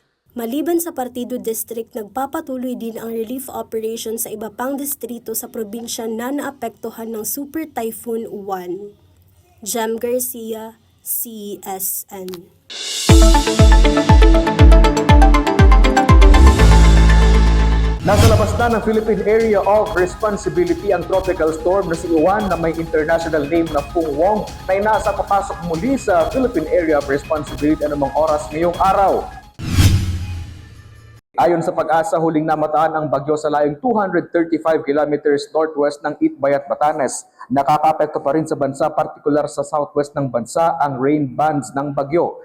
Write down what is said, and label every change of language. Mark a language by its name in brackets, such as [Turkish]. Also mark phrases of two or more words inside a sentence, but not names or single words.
[Filipino] Maliban sa Partido District, nagpapatuloy din ang [English] relief operation [Filipino] sa iba pang distrito sa probinsya na naapektuhan ng Super Typhoon Uwan. Jem Garcia, CSN. Nasa labas na ng Philippine Area of Responsibility ang [English] tropical storm [Filipino] na si Uwan na may [English] international name [Filipino] na Pung Wong na inasa papasok muli sa Philippine Area of Responsibility anumang oras ngayong araw. Ayon sa Pag-asa, huling namataan ang bagyo sa layong 235 [English] kilometers northwest [Filipino] ng Itbayat, Batanes. Nakakapekto pa rin sa bansa, partikular sa southwest ng bansa, ang [English] rain bands [Filipino] ng bagyo.